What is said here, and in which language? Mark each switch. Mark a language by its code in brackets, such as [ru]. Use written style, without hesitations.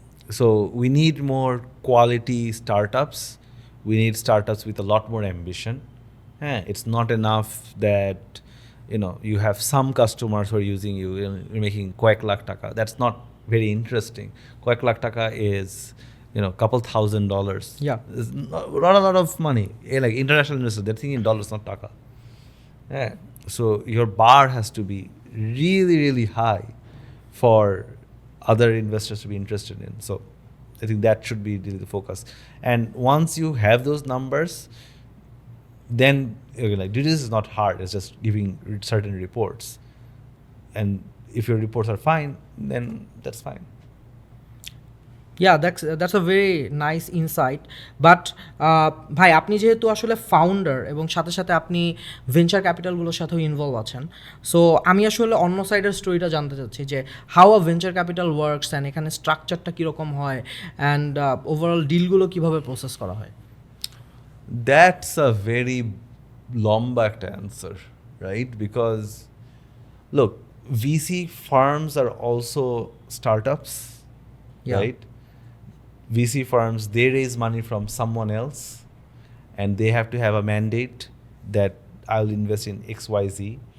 [en] So we need more quality startups. We need startups with a lot more ambition. It's not enough that you have some customers who are using you, you're making [bn] কয়েক লাখ টাকা. [en] That's not very interesting. [bn] কয়েক লাখ টাকা [en] is couple $1,000. Yeah. It's not a lot of money. Like international investors, they're thinking dollars, not taka. Yeah. So your bar has to be really, really high for other investors to be interested in. So I think that should be really the focus. And once you have those numbers, then you're like, dude, this is not hard. It's just giving certain reports. And if your reports are fine, then that's fine. Yeah, that's a very nice insight. [bn] But ভাই, আপনি যেহেতু আসলে founder এবং সাথে সাথে আপনি venture ক্যাপিটালগুলোর সাথেও involve আছেন, সো আমি আসলে অন্য সাইডের স্টোরিটা জানতে চাচ্ছি যে [en] how a venture capital works [bn] and এখানে স্ট্রাকচারটা কীরকম হয় অ্যান্ড ওভারঅল ডিলগুলো কীভাবে প্রসেস করা হয়। [en] That's a very lomba answer, right? Because look, VC firms are also startups, Yeah. right? VC firms, they raise money from someone else and they have to have a mandate that I'll invest in XYZ.